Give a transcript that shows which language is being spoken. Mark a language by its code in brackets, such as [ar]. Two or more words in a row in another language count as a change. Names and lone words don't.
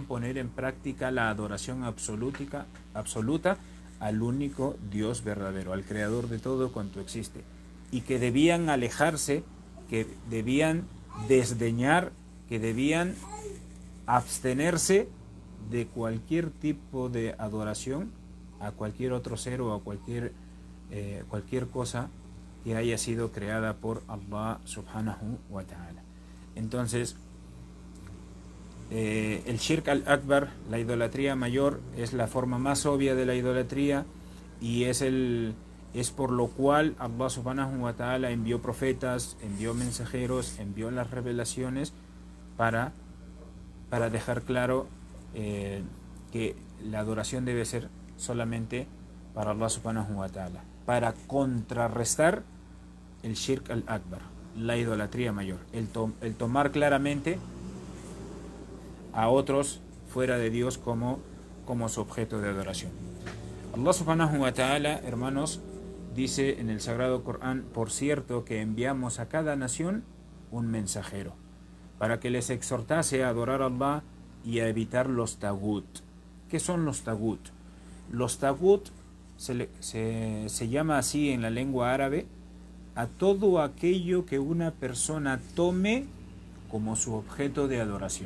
[es] poner en práctica la adoración absoluta al único Dios verdadero, al creador de todo cuanto existe, y que debían alejarse, que debían desdeñar, que debían abstenerse de cualquier tipo de adoración a cualquier otro ser o a cualquier cosa que haya sido creada por Allah [ar] سبحانه وتعالى. [es] Entonces, el [ar] الشرك الأكبر, [es] la idolatría mayor, es la forma más obvia de la idolatría y es por lo cual Allah [ar] سبحانه وتعالى [es] envió profetas, envió mensajeros, envió las revelaciones para dejar claro que la adoración debe ser solamente para Allah [ar] سبحانه وتعالى, [es] para contrarrestar el [ar] الشرك الأكبر, [es] la idolatría mayor, el tomar claramente a otros fuera de Dios como su objeto de adoración. [ar] الله سبحانه وتعالى, [es] hermanos, dice en el Sagrado Corán: por cierto que enviamos a cada nación un mensajero para que les exhortase a adorar a Allah y a evitar los tagut. ¿Qué son los tagut? Los tagut se llama así en la lengua árabe a todo aquello que una persona tome como su objeto de adoración.